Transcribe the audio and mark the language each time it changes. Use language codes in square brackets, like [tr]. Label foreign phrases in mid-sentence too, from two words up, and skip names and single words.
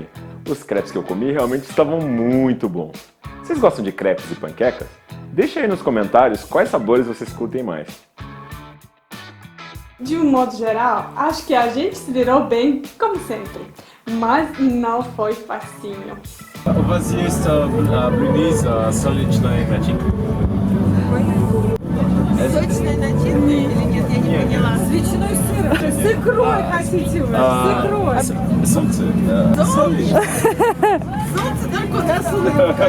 [pt] Os crepes que eu comi realmente estavam muito bons. Vocês gostam de crepes e panquecas? Deixa aí nos comentários quais sabores vocês curtem mais. De um modo geral, acho que a gente se virou bem, como sempre. Mas não foi facinho. [ru] У вас есть блины с солнечной начинкой? Сочная начинка или нет, я не поняла. С ветчиной и сыром. С икрой хотите вы? С икрой. Солнце. Солнце только у нас улыбка.